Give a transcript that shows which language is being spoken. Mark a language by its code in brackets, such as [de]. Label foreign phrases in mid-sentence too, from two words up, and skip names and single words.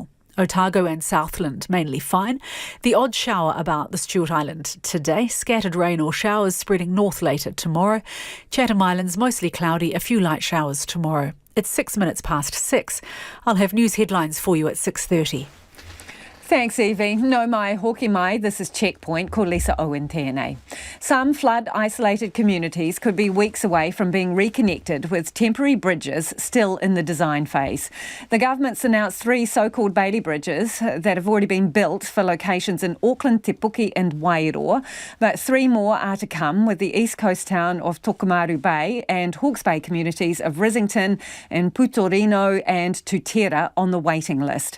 [en] Otago and Southland mainly fine. The odd shower about the Stewart Island today. Scattered rain or showers spreading north later tomorrow. Chatham Islands mostly cloudy, a few light showers tomorrow. It's 6 minutes past 6. I'll have news headlines for you at 6:30. Thanks, [mi] Evie. No mai, hoki mai. [en] This is Checkpoint. [mi] Ko Lisa Owen tēnei. [en] Some flood-isolated communities could be weeks away from being reconnected with temporary bridges still in the design phase. The government's announced 3 so-called Bailey bridges that have already been built for locations in Auckland, Te Puke and Wairoa, but 3 more are to come with the east coast town of Tokomaru Bay and Hawke's Bay communities of Risington and Putorino and Tutera on the waiting list.